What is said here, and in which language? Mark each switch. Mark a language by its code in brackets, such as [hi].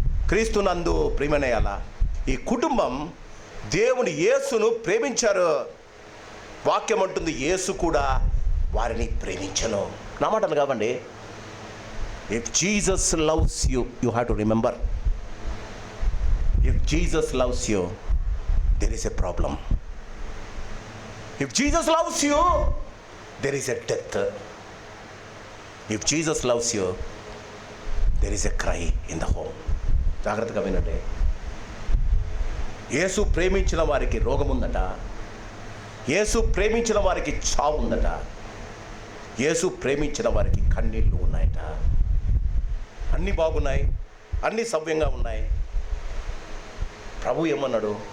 [te] క్రీస్తునందు ప్రియమనేయాల ఈ కుటుంబం దేవుని యేసును ప్రేమించారు. వాక్యం అంటుంది, యేసు కూడా వారిని ప్రేమించను. నా మాటలు కావండి. [en] If Jesus loves you, you have to remember, if Jesus loves you, there is a problem. If Jesus loves you, there is a death. If Jesus loves you, there is a cry in the home. [te] జాగ్రత్తగా వినండి. యేసు ప్రేమించిన వారికి రోగం ఉందట, యేసు ప్రేమించిన వారికి చావు ఉందట, యేసు ప్రేమించిన వారికి కన్నీళ్ళు ఉన్నాయట. అన్నీ బాగున్నాయి, అన్నీ సవ్యంగా ఉన్నాయి. ప్రభు ఏమన్నాడు?